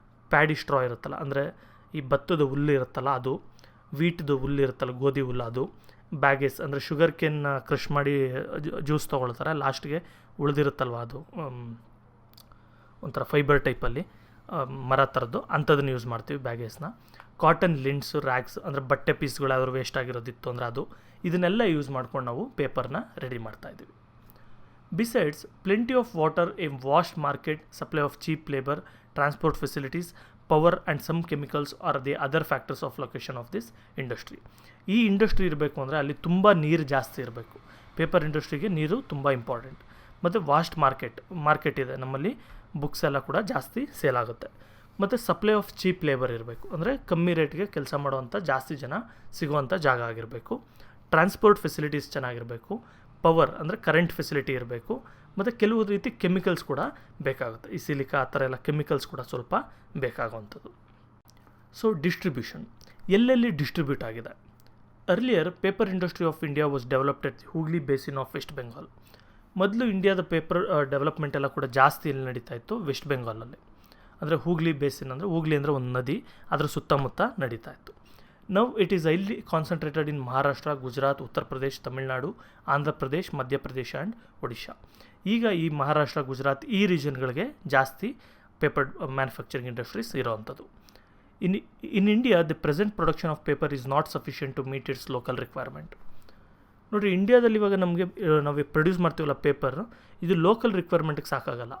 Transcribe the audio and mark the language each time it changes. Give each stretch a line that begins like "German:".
Kannada: Paddy straw ಇರುತ್ತಲ್ಲ, ಅಂದರೆ ಈ ಭತ್ತದ ಹುಲ್ಲು ಇರುತ್ತಲ್ಲ ಅದು, ವೀಟ್ದು ಹುಲ್ಲು ಇರುತ್ತಲ್ಲ, ಗೋಧಿ ಹುಲ್ಲು ಅದು, ಬ್ಯಾಗೇಸ್ ಅಂದರೆ ಶುಗರ್ ಕೇನ್ ಕ್ರಷ್ ಮಾಡಿ ಜ್ಯೂಸ್ ತೊಗೊಳ್ತಾರೆ, ಲಾಸ್ಟ್ಗೆ ಉಳಿದಿರುತ್ತಲ್ವ ಅದು ಒಂಥರ ಫೈಬರ್ ಟೈಪಲ್ಲಿ ಮರ ಥರದ್ದು, ಅಂಥದನ್ನು ಯೂಸ್ ಮಾಡ್ತೀವಿ ಬ್ಯಾಗೇಸ್ನ. ಕಾಟನ್ ಲಿಂಟ್ಸು, ರ್ಯಾಕ್ಸ್ ಅಂದರೆ ಬಟ್ಟೆ ಪೀಸ್ಗಳು ಯಾವ್ದಾದ್ರು ವೇಸ್ಟ್ ಆಗಿರೋದಿತ್ತು ಅಂದರೆ ಅದು, ಇದನ್ನೆಲ್ಲ ಯೂಸ್ ಮಾಡ್ಕೊಂಡು ನಾವು ಪೇಪರ್ನ ರೆಡಿ ಮಾಡ್ತಾಯಿದ್ದೀವಿ.
English: Besides, plenty of water, a vast market, supply of cheap labor, transport facilities, power and some chemicals are the other factors of location of this industry.
Kannada: ಈ ಇಂಡಸ್ಟ್ರಿ ಇರಬೇಕು ಅಂದರೆ ಅಲ್ಲಿ ತುಂಬ ನೀರು ಜಾಸ್ತಿ ಇರಬೇಕು. ಪೇಪರ್ ಇಂಡಸ್ಟ್ರಿಗೆ ನೀರು ತುಂಬ ಇಂಪಾರ್ಟೆಂಟ್. ಮತ್ತು ವಾಸ್ಟ್ ಮಾರ್ಕೆಟ್ ಇದೆ ನಮ್ಮಲ್ಲಿ, ಬುಕ್ಸ್ ಎಲ್ಲ ಕೂಡ ಜಾಸ್ತಿ ಸೇಲ್ ಆಗುತ್ತೆ. ಮತ್ತು
English: supply of cheap labour
Kannada: ಇರಬೇಕು, ಅಂದರೆ ಕಮ್ಮಿ ರೇಟ್ಗೆ ಕೆಲಸ ಮಾಡುವಂಥ ಜಾಸ್ತಿ ಜನ ಸಿಗುವಂಥ ಜಾಗ ಆಗಿರಬೇಕು. ಟ್ರಾನ್ಸ್ಪೋರ್ಟ್ ಫೆಸಿಲಿಟೀಸ್ ಚೆನ್ನಾಗಿರಬೇಕು. ಪವರ್ ಅಂದರೆ ಕರೆಂಟ್ ಫೆಸಿಲಿಟಿ ಇರಬೇಕು. ಮತ್ತು ಕೆಲವು ರೀತಿ ಕೆಮಿಕಲ್ಸ್ ಕೂಡ ಬೇಕಾಗುತ್ತೆ, ಈ ಸಿಲಿಕಾ ಆ ಥರ ಎಲ್ಲ ಕೆಮಿಕಲ್ಸ್ ಕೂಡ ಸ್ವಲ್ಪ ಬೇಕಾಗುವಂಥದ್ದು.
English: so distribution,
Kannada: ಎಲ್ಲೆಲ್ಲಿ ಡಿಸ್ಟ್ರಿಬ್ಯೂಟ್ ಆಗಿದೆ?
English: Earlier paper industry of India was developed at the Hooghly basin of West Bengal.
Kannada: ಮೊದಲು ಇಂಡಿಯಾದ ಪೇಪರ್ ಡೆವಲಪ್ಮೆಂಟ್ ಎಲ್ಲ ಕೂಡ ಜಾಸ್ತಿ ಎಲ್ಲಿ ನಡೀತಾ ಇತ್ತು? ವೆಸ್ಟ್ ಬೆಂಗಾಲಲ್ಲಿ. ಅಂದರೆ ಹೂಗ್ಲಿ ಬೇಸಿನ್ ಅಂದರೆ, ಹೂಗ್ಲಿ ಅಂದರೆ ಒಂದು ನದಿ, ಅದರ ಸುತ್ತಮುತ್ತ ನಡೀತಾ ಇತ್ತು.
English: Now it is highly concentrated in Maharashtra, Gujarat, Uttar Pradesh, Tamil Nadu, Andhra Pradesh, Madhya Pradesh and Odisha.
Kannada: ಈಗ ಈ ಮಹಾರಾಷ್ಟ್ರ, ಗುಜರಾತ್ ಈ ರೀಜನ್ಗಳಿಗೆ ಜಾಸ್ತಿ paper manufacturing industries ಇರೋವಂಥದ್ದು.
English: In India the present production of paper is not sufficient to meet its local requirement.
Kannada: ನೋಡಿರಿ, ಇಂಡಿಯಾದಲ್ಲಿ ಇವಾಗ ನಮಗೆ ನಾವು produce ಮಾಡ್ತೀವಲ್ಲ ಪೇಪರ್, ಇದು ಲೋಕಲ್ ರಿಕ್ವೈರ್ಮೆಂಟ್ಗೆ ಸಾಕಾಗಲ್ಲ.